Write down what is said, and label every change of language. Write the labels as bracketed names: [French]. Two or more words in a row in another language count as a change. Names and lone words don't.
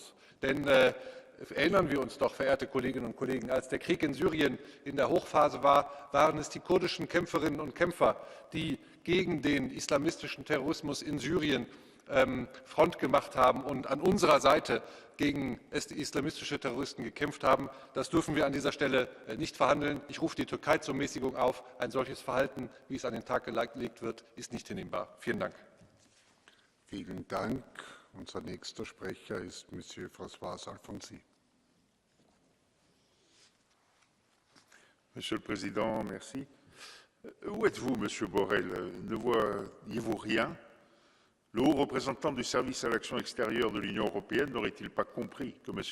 [German] Denn erinnern wir uns doch, verehrte Kolleginnen und Kollegen, als der Krieg in Syrien in der Hochphase war, waren es die kurdischen Kämpferinnen und Kämpfer, die gegen den islamistischen Terrorismus in Syrien Front gemacht haben und an unserer Seite gegen islamistische Terroristen gekämpft haben. Das dürfen wir an dieser Stelle nicht verhandeln. Ich rufe die Türkei zur Mäßigung auf. Ein solches Verhalten, wie es an den Tag gelegt wird, ist nicht hinnehmbar. Vielen Dank. Vielen Dank. Unser nächster Sprecher ist Monsieur François Alfonsi. [French] Monsieur le Président, merci. Où êtes-vous, Monsieur Borrell? Ne voyez-vous rien? Le haut représentant du service à l'action extérieure de l'Union européenne n'aurait-il pas compris que M.